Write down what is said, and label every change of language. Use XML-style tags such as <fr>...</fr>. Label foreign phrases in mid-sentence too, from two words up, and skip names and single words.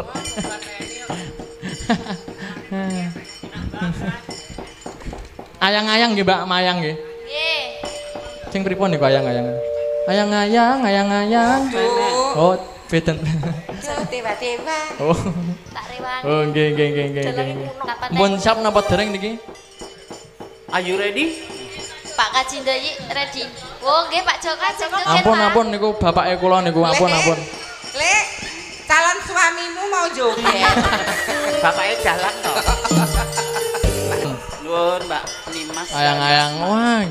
<jv>Ayang-ayang nggih Mbak Mayang nggih. Nggih. Sing pripun niku ayang-ayang? Ayang-ayang. Oh, beden. Tiba-tiba. Oh. Tak rewangi. Oh, nggih. Mun siap napa dereng niki?</jv> <en>Are you ready?</en> <jv>Pak Kasindoyi ready. Oh nggih Pak Joko joget. Ampun niku bapake kula niku ampun. Lek, calon suamimu mau joget. Bapaknya jalan toh. Nuwun Mbak Nimas. Ayang-ayang. Wah, nggih.</jv>